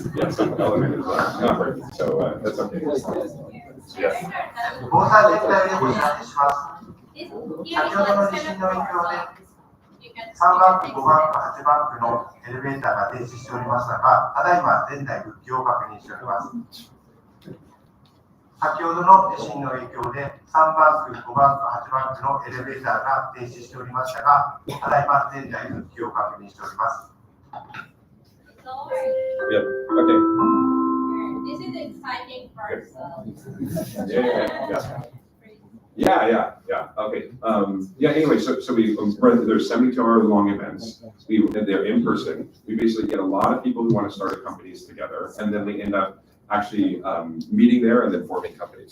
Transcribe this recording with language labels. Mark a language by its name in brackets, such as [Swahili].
[English] Some elevators are not working, so that's okay. Yeah. [Japanese] 防災絶対でお知らせします。先ほどの地震の影響で3バンク、5バンク、8バンクのエレベーターが停止しておりましたが、ただいま全体復帰を確認しております。先ほどの地震の影響で3バンク、5バンク、8バンクのエレベーターが停止しておりましたが、ただいま全体復帰を確認しております。 [English] Yeah. Okay. This is the exciting part. Yeah. Okay. Anyway, so we run. There's 72-hour long events. They're in person. We basically get a lot of people who want to start companies together, and then we end up actually meeting there and then forming companies.